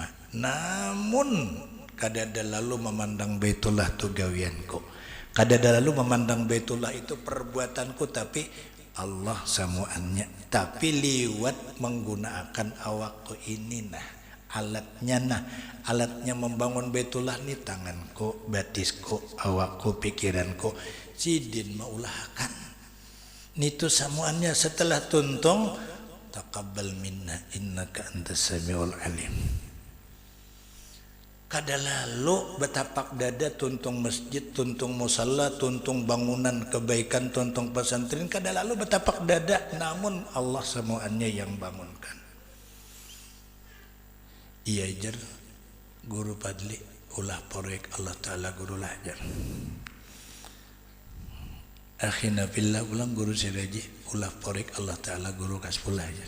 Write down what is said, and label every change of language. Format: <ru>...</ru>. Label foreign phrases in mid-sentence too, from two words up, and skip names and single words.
<bjn>Namun kadada lalu memandang Baitullah tu gawianku, kadada lalu memandang Baitullah itu perbuatanku, tapi Allah samuannya, tapi liwat menggunakan awakku ini alatnya membangun Baitullah ni tanganku, batisku, awakku, pikiranku, sidin maulahkan nitu samuannya. Setelah tuntung</bjn> <ar>تقبل منا إنك أنت السميع العليم.</ar> <bjn>Kada lalu betapak dada tuntung masjid, tuntung musalla, tuntung bangunan kebaikan, tuntung pesantren, kada lalu betapak dada, namun Allah semuanya yang bangunkan. Iya jar guru padli ulah proyek Allah Ta'ala guru lajar</bjn> <ar>أخينا في الله</ar> <bjn>ulang guru siraji ulah proyek Allah Ta'ala guru kaspulah jar.</bjn>